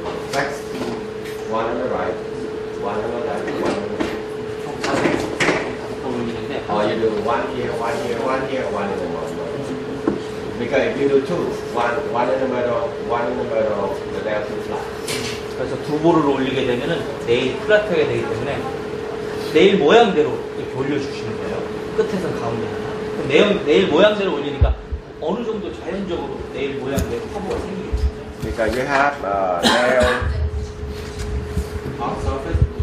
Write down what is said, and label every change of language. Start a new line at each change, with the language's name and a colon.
English: Flex. One on the right, one on the left, one on the right.
Korean: 총 5번 올리는데
English: Or you do one here, one here, one here, one in the middle. Because if you do two, one in the middle, one in the middle, they're too flat.
Korean: 그래서 두 볼을 올리게 되면은 네일 플랫하게 되기 때문에 네일 모양대로 이렇게 올려주시는 거예요. 끝에서 가운데 하나, 네일 모양대로 올리니까 어느 정도 자연적으로 네일 모양대로 커브가 생기겠죠.
English: Because you have nail on surface.